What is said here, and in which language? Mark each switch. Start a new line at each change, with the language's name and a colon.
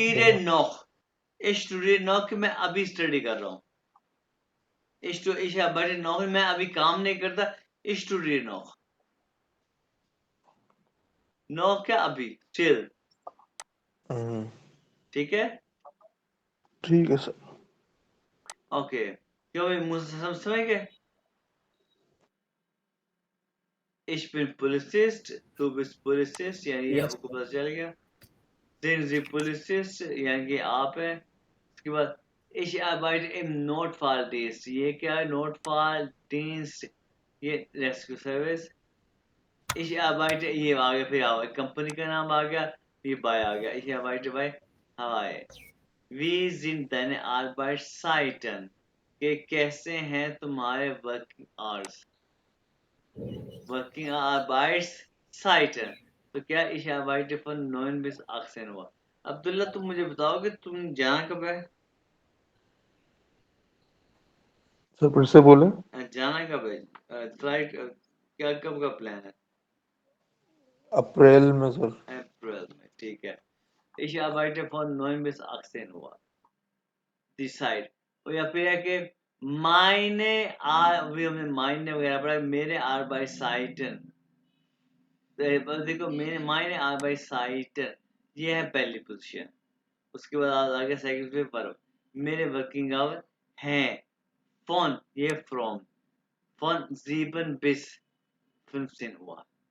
Hindi: Studio नौक, studio नौक मैं अभी study कर रहा हूँ, इशा बड़े नौकरी मैं अभी काम नहीं करता, स्टूडियो नौक, नौक क्या अभी चिल, ठीक है? ठीक है सर। ओके, क्यों भाई मुझे समझ गए?
German: Ich bin Polizist, du bist Polizist,
Hindi: यानी ये
English: yes
Hindi: आपको पता चल गया।
German: Sind Sie Polizist,
Hindi: यानी कि आप हैं। उसके बाद
German: Ich arbeite im Notfalldienst,
Hindi: ये क्या है? Notfalldienst, ये रेस्क्यू सर्विस।
German: Ich arbeite,
Hindi: ये आ गया, फिर आ गया कंपनी का नाम आ गया, ये बाय आ गया।
German: Ich arbeite bei Hawaii। Wie sind deine Arbeitszeiten,
Hindi: कि कैसे हैं तुम्हारे वर्किंग आवर्स,
German: वर्किंग Arbeitszeiten,
Hindi: तो क्या
German: ich arbeite von 9 bis 18 Uhr।
Hindi: Abdullah तुम मुझे बताओ कि तुम जाना कब है? सर फिर से बोले। जाना कब है? फ्लाइट क्या कब का प्लान है? अप्रैल में सर। अप्रैल में, ठीक है।
German: Ich arbeite von 9 bis 18 Uhr, die Zeit।
Hindi: और या फिर है कि मायने अभी हमने मायने वगैरह पढ़ा, मेरे Arbeitszeiten, देखो मेरे मायने Arbeitszeiten, ये है पहली पोजीशन। उसके बाद आ गया सेकंड पे वर्ब, मेरे वर्किंग आवर हैं, फोन ये फ्रॉम, फोन 7 bis 15 हुआ।